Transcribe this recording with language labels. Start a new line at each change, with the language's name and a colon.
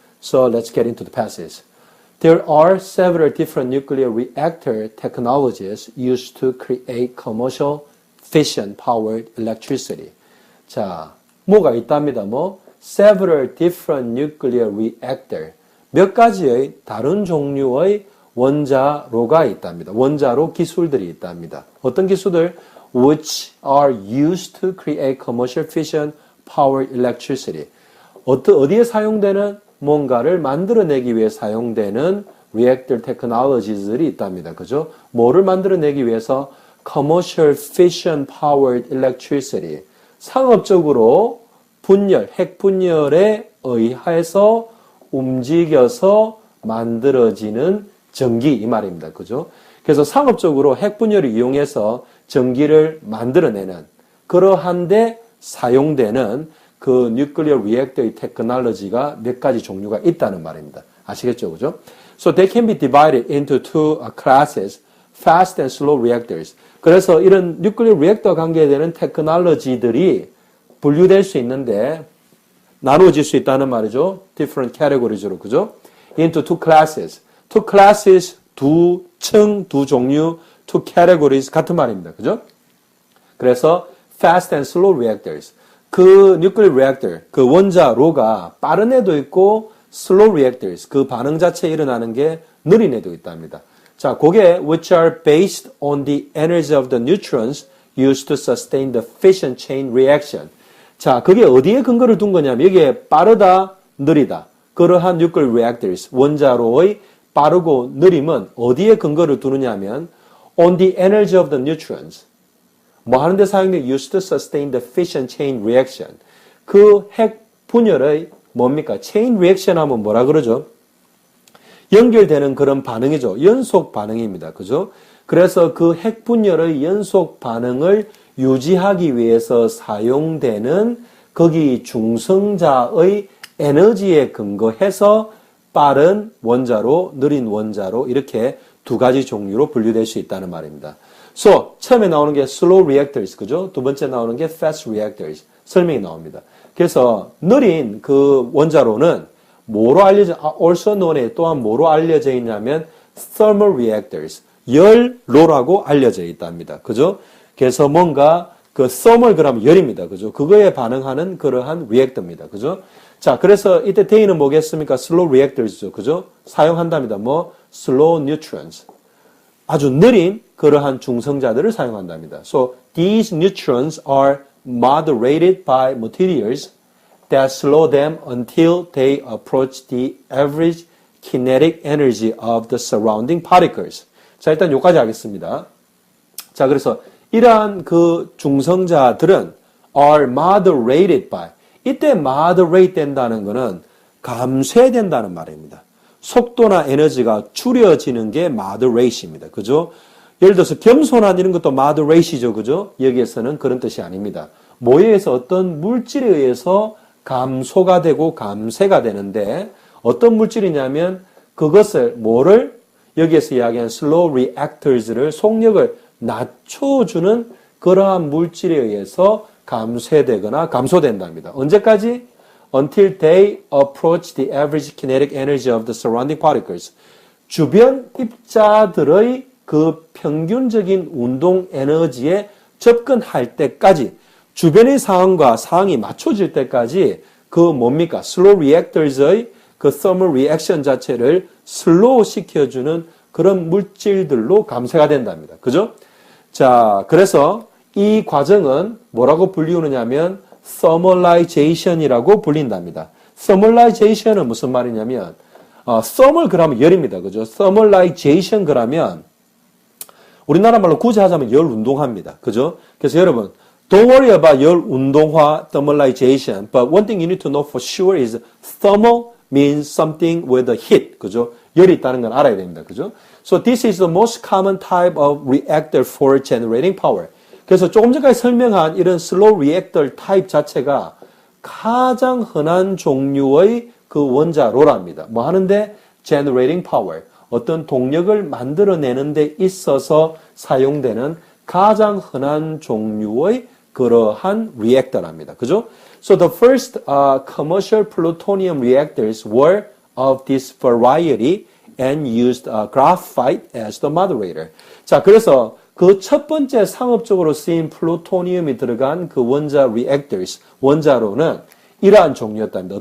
English: So let's get into the passage. There are several different nuclear reactor technologies used to create commercial fission powered electricity.
Korean: 자, 뭐가 있답니다.
English: several different nuclear reactor.
Korean: 몇 가지의 다른 종류의 원자로가 있답니다. 원자로 기술들이 있답니다. 어떤 기술들?
English: Which are used to create commercial fission powered electricity.
Korean: 어디에 사용되는 뭔가를 만들어내기 위해 사용되는 reactor technologies들이 있답니다. 그죠? 뭐를 만들어내기 위해서?
English: Commercial fission powered electricity.
Korean: 상업적으로 분열, 핵 분열에 의해서 움직여서 만들어지는 전기 이 말입니다. 그죠? 그래서 상업적으로 핵 분열을 이용해서 전기를 만들어내는 그러한데 사용되는 그 nuclear reactor의 테크놀로지가 몇 가지 종류가 있다는 말입니다. 아시겠죠? 그죠?
English: So they can be divided into two classes, fast and slow reactors.
Korean: 그래서 이런 nuclear reactor 관계되는 테크놀로지들이 분류될 수 있는데 나누어질 수 있다는 말이죠.
English: different categories로, 그죠? into two classes. two classes,
Korean: 두 층, 두 종류,
English: two categories
Korean: 같은 말입니다. 그죠? 그래서
English: fast and slow reactors.
Korean: 그 nuclear reactor, 그 원자로가 빠른 애도 있고 slow reactors, 그 반응 자체에 일어나는 게 느린 애도 있답니다. 자, 그게
English: which are based on the energy of the neutrons used to sustain the fission chain reaction.
Korean: 자, 그게 어디에 근거를 둔 거냐면 여기에 빠르다, 느리다.
English: 그러한 nuclear reactors,
Korean: 원자로의 빠르고 느림은 어디에 근거를 두느냐면
English: on the energy of the neutrons.
Korean: 뭐 하는데 사용돼?
English: used to sustain the fission chain reaction.
Korean: 그 핵 분열의 뭡니까? chain reaction 하면 뭐라 그러죠? 연결되는 그런 반응이죠. 연속 반응입니다. 그죠? 그래서 그 핵 분열의 연속 반응을 유지하기 위해서 사용되는 거기 중성자의 에너지에 근거해서 빠른 원자로, 느린 원자로 이렇게 두 가지 종류로 분류될 수 있다는 말입니다. So, 처음에 나오는 게 slow reactors, 그죠? 두 번째 나오는 게 fast reactors. 설명이 나옵니다. 그래서 느린 그 원자로는 뭐로
English: also known as
Korean: 또한 뭐로 알려져 있냐면 thermal reactors, 열로라고 알려져 있답니다. 그죠? 그래서 뭔가 그 thermal 그러면 열입니다. 그죠? 그거에 반응하는 그러한 reactor입니다. 그죠? 자, 그래서 이때 대의는 뭐겠습니까?
English: slow reactors죠. 그죠?
Korean: 사용한답니다.
English: slow neutrons.
Korean: 아주 느린 그러한 중성자들을 사용한답니다.
English: So, these neutrons are moderated by materials that slow them until they approach the average kinetic energy of the surrounding particles.
Korean: 자, 일단 여기까지 하겠습니다. 자, 그래서 이러한 그 중성자들은
English: are moderated by.
Korean: 이때 moderate 된다는 것은 감쇄된다는 말입니다. 속도나 에너지가 줄여지는 게 moderate입니다. 그죠? 예를 들어서 겸손한 이런 것도 moderate이죠. 그죠? 여기에서는 그런 뜻이 아닙니다. 뭐에 의해서 어떤 물질에 의해서 감소가 되고 감쇄가 되는데 어떤 물질이냐면 그것을 뭐를 여기에서 이야기한 slow reactors를 속력을 낮춰주는 그러한 물질에 의해서 감쇄되거나 감소된답니다. 언제까지?
English: Until they approach the average kinetic energy of the surrounding particles.
Korean: 주변 입자들의 그 평균적인 운동 에너지에 접근할 때까지 주변의 상황과 상황이 맞춰질 때까지 그 뭡니까? slow reactors의 그 thermal reaction 자체를 슬로우 시켜주는 그런 물질들로 감쇄가 된답니다. 그죠? 자, 그래서 이 과정은 뭐라고 불리우느냐면 thermalization이라고 불린답니다. thermalization은 무슨 말이냐면 thermal 그러면 열입니다. 그죠? thermalization 그러면 우리나라 말로 굳이 하자면 열 운동화입니다. 그죠?
English: 그래서 여러분 don't worry about 열 운동화 thermalization, but one thing you need to know for sure is thermal means something with a heat.
Korean: 그죠? 열이 있다는 건 알아야 됩니다.
English: 그죠? So this is the most common type of reactor for generating power.
Korean: 그래서 조금 전까지 설명한 이런 슬로우 리액터 타입 자체가 가장 흔한 종류의 그 원자로랍니다. 뭐 하는데?
English: generating power.
Korean: 어떤 동력을 만들어내는 데 있어서 사용되는 가장 흔한 종류의 그러한 리액터랍니다. 그죠?
English: So the first commercial plutonium reactors were of this variety and used graphite as the moderator.
Korean: 자, 그래서 그 첫 번째 상업적으로 쓰인 플루토늄이 들어간 그 원자 reactors, 원자로는 이러한 종류였답니다.